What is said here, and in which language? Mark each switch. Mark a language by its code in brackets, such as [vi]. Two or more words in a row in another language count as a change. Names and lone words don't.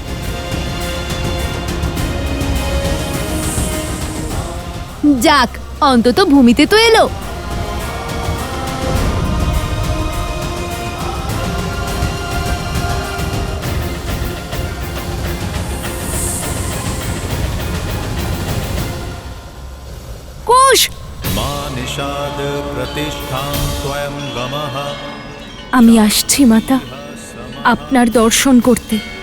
[bn] যাক, অন্তত ভূমিতে তো এলো। কুশ, [sa] मा निषाद प्रतिष्ठां त्वयं गमः [bn] আমি আসছি মাতা, আপনার দর্শন করতে।